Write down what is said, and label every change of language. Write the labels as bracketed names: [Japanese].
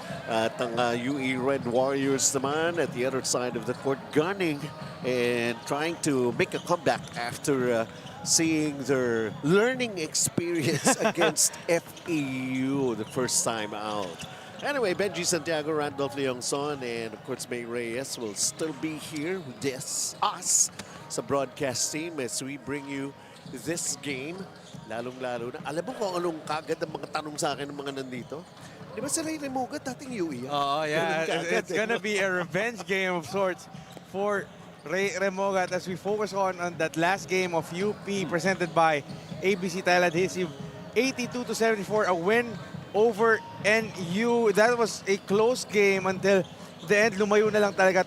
[English] At ang UE Red Warriors naman at the other side of the court gunning and trying to make a comeback after seeing their learning experience against FEU the first time out. Anyway, Benji Santiago, Randolph Leongson, and of course May Reyes will still be here with us sa broadcast team as we bring you this game. [Filipino] Lalong-lalo na. Alam mo kung anong kagad ang mga tanong sa akin ng mga nandito? Di ba sila yung Remogat dating UE? [English] Oh, yeah. It's gonna be a revenge game of sorts for Ray Remogat as we focus on that last game of UP presented by ABC Tile Adhesive. 82-74, a win over NU. That was a close game until the end. [Filipino] Lumayo na lang talaga.